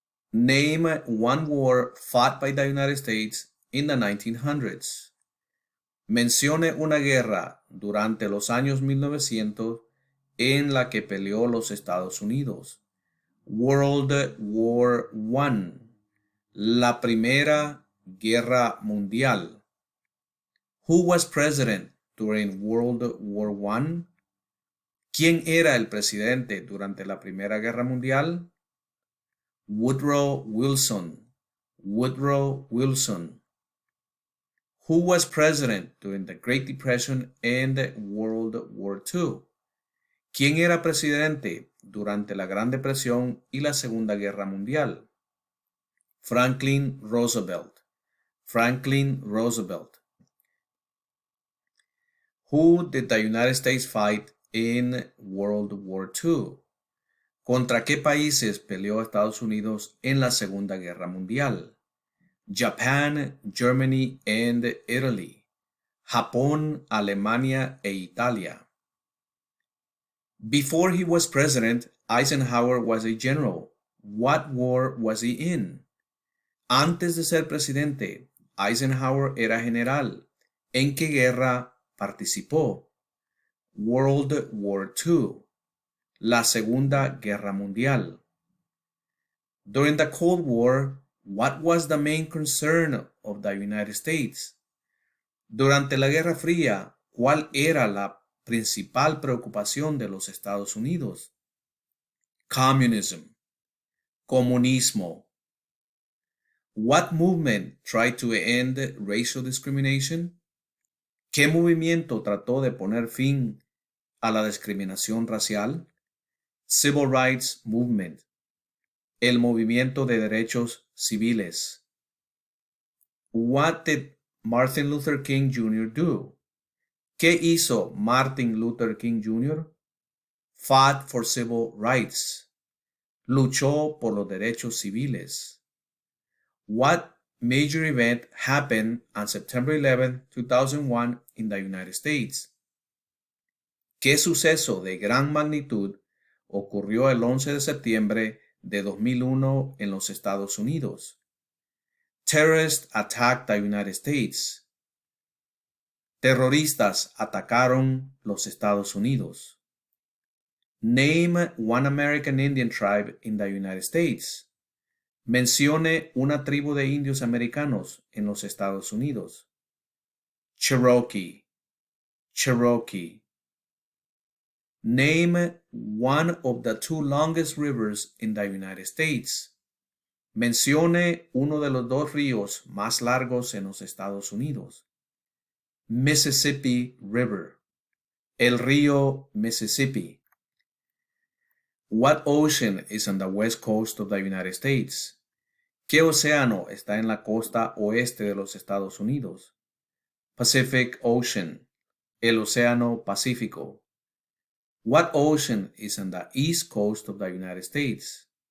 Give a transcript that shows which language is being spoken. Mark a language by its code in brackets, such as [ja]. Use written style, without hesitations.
[en] Name one war fought by the United States in the 1900s. [es] Mencione una guerra durante los años 1900 en la que peleó los Estados Unidos. [en] World War I. [es] La Primera Guerra Mundial. [en] Who was president during World War I? [es] ¿Quién era el presidente durante la Primera Guerra Mundial? [en] Woodrow Wilson. Woodrow Wilson. Who was president during the Great Depression and World War II? [es] ¿Quién era presidente durante la Gran Depresión y la Segunda Guerra Mundial? [en] Franklin Roosevelt. Franklin Roosevelt. Who did the United States fight in World War II? [es] ¿Contra qué países peleó Estados Unidos en la Segunda Guerra Mundial? [en] Japan, Germany, and Italy. [es] Japón, Alemania e Italia. [en] Before he was president, Eisenhower was a general. What war was he in? [es] Antes de ser presidente, Eisenhower era general. ¿En qué guerra participó? [en] World War II. [es] La Segunda Guerra Mundial. [en] During the Cold War, what was the main concern of the United States? [es] Durante la Guerra Fría, ¿cuál era la principal preocupación de los Estados Unidos? [en] Communism. [es] Comunismo. [en] What movement tried to end racial discrimination? [es] ¿Qué movimiento trató de poner fin a la discriminación racial? [en] Civil Rights Movement. [es] El movimiento de derechos civiles. [en] What did Martin Luther King Jr. do? [es] ¿Qué hizo Martin Luther King Jr.? [en] Fought for civil rights. [es] Luchó por los derechos civiles. [en] What major event happened on September 11, 2001 in the United States? [es] ¿Qué suceso de gran magnitud ocurrió el 11 de septiembre de 2001 en los Estados Unidos? [en] Terrorists attacked the United States. [es] Terroristas atacaron los Estados Unidos. [en] Name one American Indian tribe in the United States. [es] Mencione una tribu de indios americanos en los Estados Unidos. [en] Cherokee. Cherokee. Name one of the two longest rivers in the United States. [es] Mencione uno de los dos ríos más largos en los Estados Unidos. [en] Mississippi River. [es] El río Mississippi. [en] What ocean is on the west coast of the United States? [es] ¿Qué océano está en la costa oeste de los Estados Unidos? [en] Pacific Ocean. [es] El océano Pacífico. [en] What ocean is on the east coast of the United States?